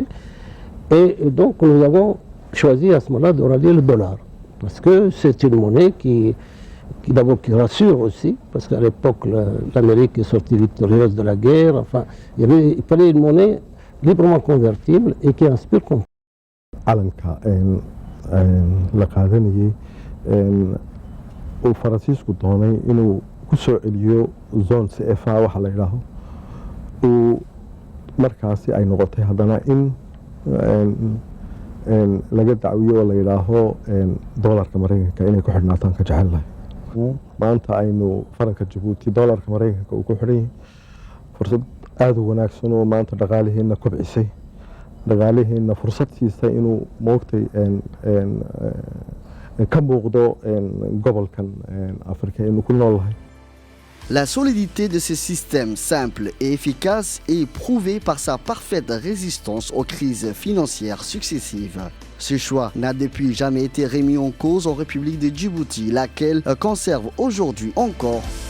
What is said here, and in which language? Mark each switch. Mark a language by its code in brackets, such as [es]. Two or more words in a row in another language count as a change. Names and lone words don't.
[fr] Et donc, nous avons choisi à ce moment-là de rallier le dollar. Parce que c'est une monnaie qui d'abord qui rassure aussi, parce qu'à l'époque, l'Amérique est sortie victorieuse de la guerre. Enfin, il fallait une monnaie librement convertible et qui inspire confiance. [so] calanka la qaadanayay uu faransiisku doonay inuu ku soo celiyo zone CFA waxa la yidhaaho uu markaasi ay noqotay haddana in laga dacwiyo oo la yidhaaho doolarka maraykanka inay ku xidhnaataan ka jecel lahay maanta aynu faranka Jabuuti doolarka maraykanka uu ku xidhan yahay fursad aad u wanaagsan oo maanta dhaqaalihiina kobcisay dhaqaalihiina fursad siisay inuu moogtay ka muuqdo gobolkan Afrika inuu ku nool lahay. [fr] La solidité de ce système simple et efficace est prouvée par sa parfaite résistance aux crises financières successives. Ce choix n'a depuis jamais été remis en cause en République de Djibouti, laquelle conserve aujourd'hui encore.